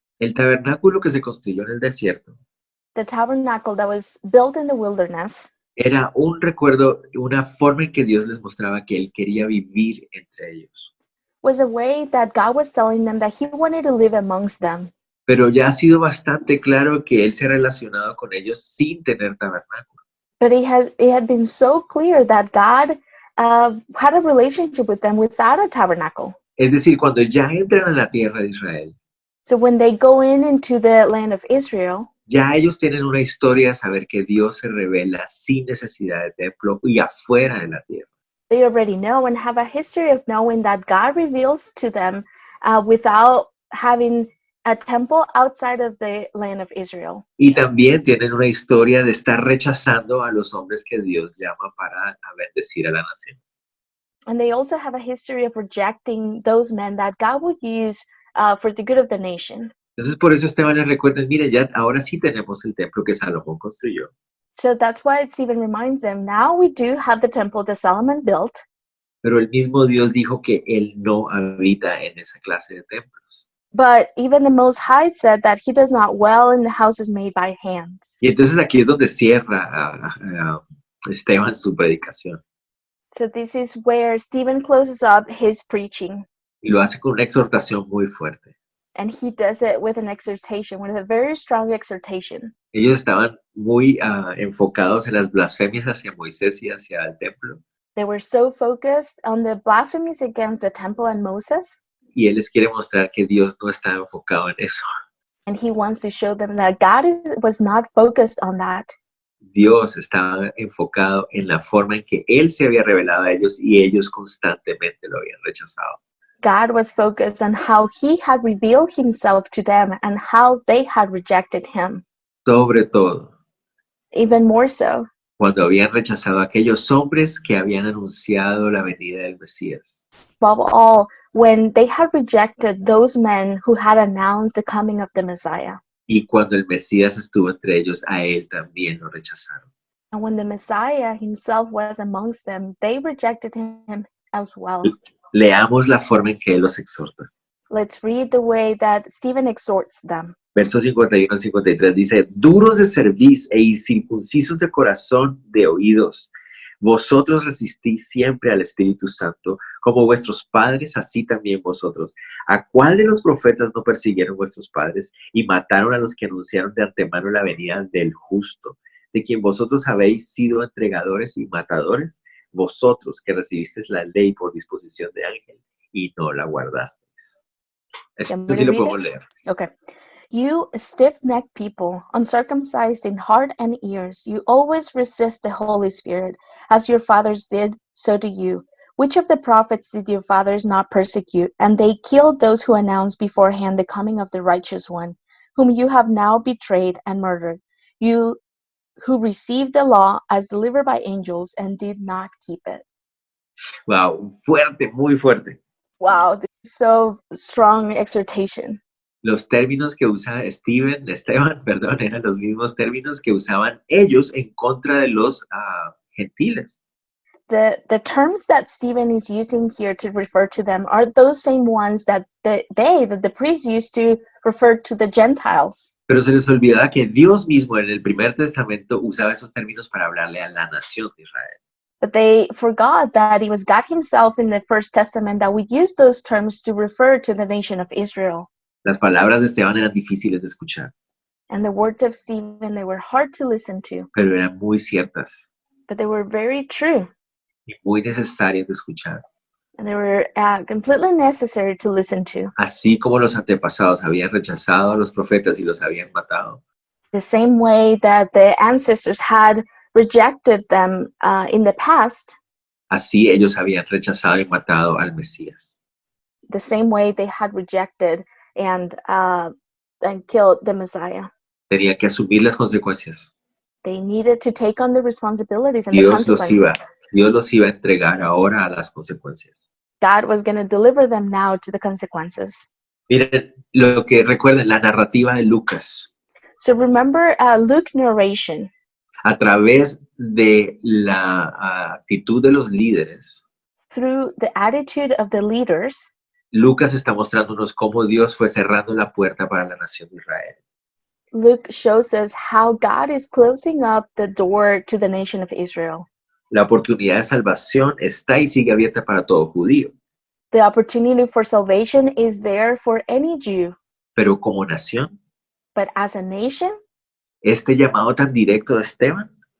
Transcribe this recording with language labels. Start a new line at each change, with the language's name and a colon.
Spanish: el tabernáculo que se construyó en el desierto.
English: the tabernacle that was built in the wilderness
Spanish: Era un recuerdo, una forma en que Dios les mostraba que Él quería vivir entre ellos.
English: was a way that God was telling them that he wanted to live amongst them.
Spanish: Pero ya ha sido bastante claro que Él se ha relacionado con ellos sin tener tabernáculo.
English: But it had been so clear that God had a relationship with them without a tabernacle.
Spanish: Es decir, cuando ya entran a la tierra de Israel,
English: So when they go into the land of Israel,
Spanish: ya ellos tienen una historia de saber que Dios se revela sin necesidad de templo y afuera de la tierra.
English: they already know and have a history of knowing that God reveals to them without having a temple outside of the land of Israel.
Spanish: Y también tienen una historia de estar rechazando a los hombres que Dios llama para a bendecir a la nación.
English: And they also have a history of rejecting those men that God would use for the good of the nation.
Spanish: Entonces por eso Esteban les recuerda, mire, ya ahora sí tenemos el templo que Salomón construyó.
English: So that's why Stephen reminds them, now we do have the temple that Solomon built,
Spanish: Pero el mismo Dios dijo que Él no habita en esa clase de templos.
English: but even the Most High said that he does not dwell in the houses made by hands.
Spanish: Y entonces aquí es donde cierra a Esteban su predicación.
English: So this is where Stephen closes up his preaching,
Spanish: Y lo hace con una exhortación muy fuerte.
English: and he does it with an exhortation, with a very strong exhortation.
Spanish: Ellos estaban muy enfocados en las blasfemias hacia Moisés y hacia el templo.
English: They were so focused on the blasphemies against the temple and Moses,
Spanish: Y Él les quiere mostrar que Dios no está enfocado en eso.
English: and he wants to show them that God was not focused on that.
Spanish: Dios estaba enfocado en la forma en que Él se había revelado a ellos y ellos constantemente lo habían rechazado.
English: God was focused on how he had revealed himself to them and how they had rejected him,
Spanish: Sobre todo,
English: even more so
Spanish: cuando habían rechazado a aquellos hombres que habían anunciado la venida del Mesías.
English: above all, when they had rejected those men who had announced the coming of the Messiah.
Spanish: Y cuando el Mesías estuvo entre ellos, a Él también lo rechazaron.
English: And when the Messiah himself was amongst them, they rejected him as well.
Spanish: Leamos la forma en que Él los exhorta.
English: Let's read the way that Stephen exhorts them.
Spanish: Versos 51 al 53 dice, duros de cerviz e incircuncisos de corazón de oídos, vosotros resistís siempre al Espíritu Santo, como vuestros padres, así también vosotros. ¿A cuál de los profetas no persiguieron vuestros padres y mataron a los que anunciaron de antemano la venida del justo, de quien vosotros habéis sido entregadores y matadores? Vosotros que recibisteis la ley por disposición de ángel y no la guardasteis. Esto sí lo podemos leer. Okay.
English: You stiff-necked people, uncircumcised in heart and ears, you always resist the Holy Spirit, as your fathers did, so do you. Which of the prophets did your fathers not persecute? And they killed those who announced beforehand the coming of the righteous one, whom you have now betrayed and murdered. You who received the law as delivered by angels and did not keep it.
Spanish: Wow, fuerte, muy fuerte.
English: Wow, this is so strong exhortation.
Spanish: Los términos que usa Esteban, perdón, eran los mismos términos que usaban ellos en contra de los gentiles.
English: The terms that Stephen is using here to refer to them are those same ones that the priests used to refer to the Gentiles.
Spanish: Pero se les olvidaba que Dios mismo en el primer testamento usaba esos términos para hablarle a la nación de Israel.
English: But they forgot that it was God himself in the First Testament that would use those terms to refer to the nation of Israel.
Spanish: Las palabras de Esteban eran difíciles de escuchar,
English: And the words of Stephen, they were hard to listen to,
Spanish: pero eran muy ciertas
English: but they were very true.
Spanish: y muy necesarias de escuchar.
English: And they were completely necessary to listen to.
Spanish: Así como los antepasados habían rechazado a los profetas y los habían matado,
English: The same way that the ancestors had rejected them in the past,
Spanish: así ellos habían rechazado y matado al Mesías.
English: the same way they had rejected and killed the Messiah.
Spanish: Tenían que asumir las consecuencias.
English: They needed to take on the responsibilities and the
Spanish: Dios los iba a
English: consequences.
Spanish: entregar ahora a las consecuencias.
English: God was going to deliver them now to the consequences.
Spanish: Miren, lo que recuerden, la narrativa de Lucas,
English: So remember Luke narration.
Spanish: a través de la actitud de los líderes,
English: Through the attitude of the leaders,
Spanish: Lucas está mostrándonos cómo Dios fue cerrando la puerta para la nación de Israel.
English: Luke shows us how God is closing up the door to the nation of Israel.
Spanish: La oportunidad de salvación está y sigue abierta para todo judío,
English: The opportunity for salvation is there for any Jew,
Spanish: pero como nación,
English: but as a nation,
Spanish: este llamado tan directo de Esteban